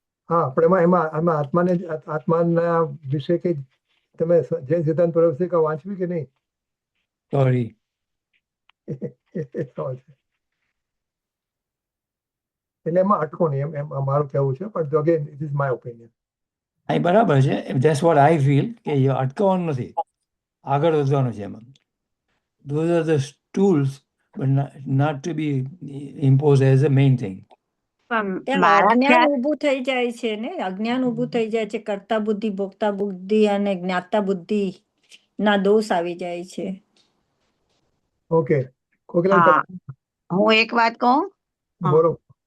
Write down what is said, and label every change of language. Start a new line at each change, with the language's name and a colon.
Gujarati: હા, પણ એમાં આત્માના વિશે કે તમે જૈન સિદ્ધાંત પ્રવૃત્તિ વાંચવી કે નહીં?
English: sorry,
Gujarati: એટલે એમાં અટકો નહીં એમ મારું કહેવું છે.
English: પણ again it is my opinion.
Gujarati: અહીં બરાબર છે.
English: that's what I feel
Gujarati: કે અટકાવવાનું નથી, આગળ વધવાનું છે.
English: એમાં those are the tools but not to be imposed as a main thing.
Gujarati: અજ્ઞાન ઊભું થઈ જાય છે ને, અજ્ઞાન ઊભું થઈ જાય છે. કર્તા બુદ્ધિ, ભોગતા બુદ્ધિ અને જ્ઞાતા બુદ્ધિ ના દોષ આવી જાય છે.
English: okay,
Gujarati: હું એક વાત કહું. બોલો.